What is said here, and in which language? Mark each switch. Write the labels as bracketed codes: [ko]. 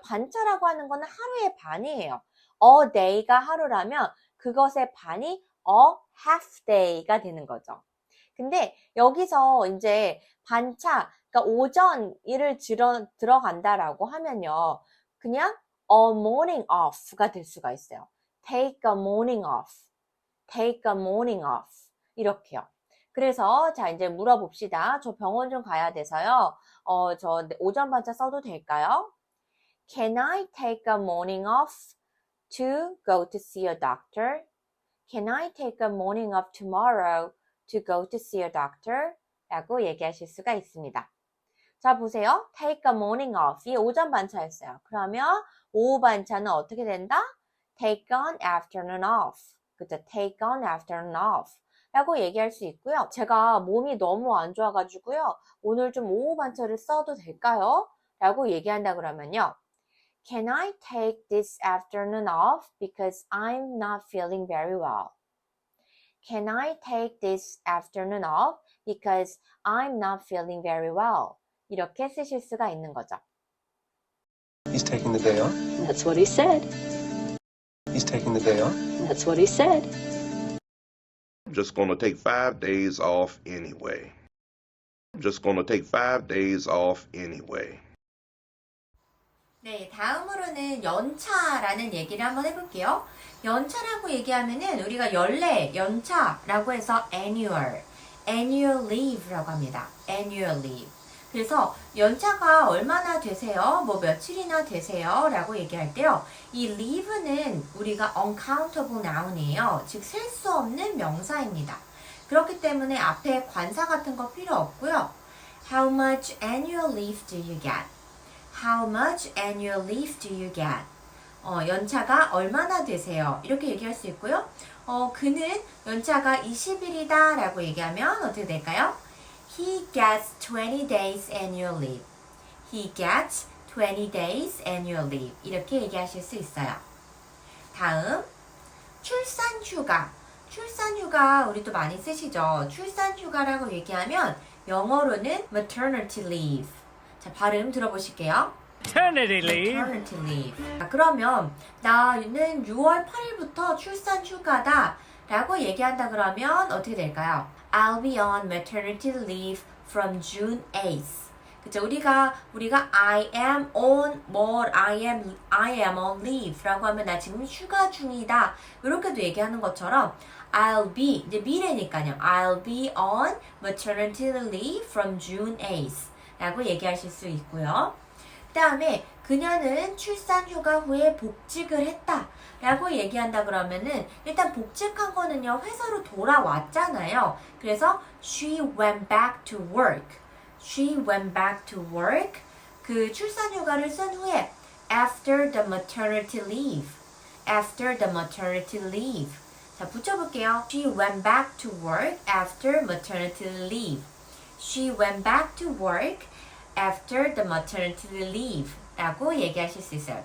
[ko] 반차라고 하는 거는 하루의 반이에요. a day가 하루라면 그것의 반이 a half day가 되는 거죠. 근데 여기서 이제 반차, 그러니까 오전 일을 들어간다라고 하면요, 그냥 [en] a morning off [ko] 가 될 수가 있어요. [en] take a morning off, take a morning off 이렇게요. [ko] 그래서 자 이제 물어봅시다. 저 병원 좀 가야 돼서요. 저 오전 반차 써도 될까요? [en] Can I take a morning off to go to see a doctor? Can I take a morning off tomorrow to go to see a doctor? [ko] 라고 얘기하실 수가 있습니다. 자 보세요. take a morning off 이 오전 반차였어요. 그러면 오후 반차는 어떻게 된다? [en] take an afternoon off. [ko] 그죠? [en] take an afternoon off [ko] 라고 얘기할 수 있고요. 제가 몸이 너무 안 좋아가지고요. 오늘 좀 오후 반차를 써도 될까요? 라고 얘기한다 그러면요. [en] Can I take this afternoon off because I'm not feeling very well? Can I take this afternoon off because I'm not feeling very well? [ko] 이렇게 쓰실 수가 있는 거죠. [en] He's taking the day off. That's what he said. He's taking the day off. That's what he said. I'm just going to take 5 days off anyway. I'm just going to take 5 days off anyway. [ko] 네, 다음으로는 연차라는 얘기를 한번 해볼게요. 연차라고 얘기하면은 우리가 연례, 연차라고 해서 annual leave라고 합니다. annual leave. 그래서 연차가 얼마나 되세요? 뭐 며칠이나 되세요? 라고 얘기할 때요. 이 leave는 우리가 uncountable noun이에요. 즉, 셀 수 없는 명사입니다. 그렇기 때문에 앞에 관사 같은 거 필요 없고요. [en] How much annual leave do you get? How much annual leave do you get? [ko] 연차가 얼마나 되세요? 이렇게 얘기할 수 있고요. 그는 연차가 20일이다 라고 얘기하면 어떻게 될까요? [en] He gets 20 days annual leave. He gets 20 days annual leave. [ko] 이렇게 얘기하실 수 있어요. 다음, 출산휴가. 출산휴가 우리 또 많이 쓰시죠? 출산휴가라고 얘기하면 영어로는 maternity leave. 자, 발음 들어보실게요. [en] Maternity leave. Maternity leave. [ko] 자, 그러면 나는 6월 8일부터 출산 휴가다 라고 얘기한다 그러면 어떻게 될까요? [en] I'll be on maternity leave from June 8th. [ko] 그쵸? 우리가 [en] I am on I am on leave [ko] 라고 하면 나 지금 휴가 중이다. 이렇게도 얘기하는 것처럼 I'll be, 이제 미래니까요. [en] I'll be on maternity leave from June 8th. [ko] 라고 얘기하실 수 있고요. 그 다음에 그녀는 출산휴가 후에 복직을 했다 라고 얘기한다 그러면은 일단 복직한 거는요 회사로 돌아왔잖아요. 그래서 [en] she went back to work. She went back to work. [ko] 그 출산휴가를 쓴 후에 [en] after the maternity leave. After the maternity leave. [ko] 자, 붙여볼게요. [en] She went back to work after maternity leave. She went back to work after the maternity leave [ko] 라고 얘기하실 수 있어요.